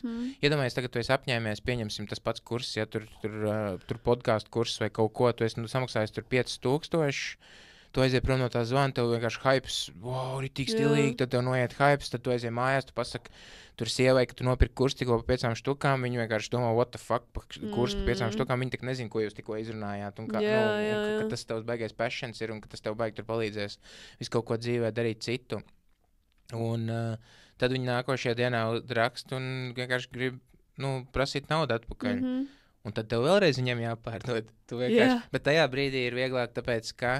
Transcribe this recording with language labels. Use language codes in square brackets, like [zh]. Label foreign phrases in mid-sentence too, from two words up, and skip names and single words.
[lv] Iedomājies, tagad tu esi apņēmies, pieņemsim tas pats kurs, ja tur podcastu kurs vai kaut ko, tu esi samaksājis tur 5000, tu aiziet prom no tā zvana, tev vienkārši hypes, wow, ritīgi stilīgi, tad tev noiet hypes, tad tu aiziet mājās, tu pasaki, tur sievai, ka tu nopirki kursu tikko pa 5 štukām, viņi vienkārši domā, [en] what the fuck, [lv] kursu pa 5 štukām, viņi tak nezin, ko jūs tikko izrunājāt, un ka tas tavs baigais passions ir, un ka tas tev baigi tur palīdzēs visu kaut ko dzīvē darīt citu. Un tad viņi nākošajā dienā raksta un vienkārši grib, prasīt naudu atpakaļ. Un tad tev vēlreiz viņiem jāpārdod. Bet tajā brīdī ir vieglāk, tāpēc, ka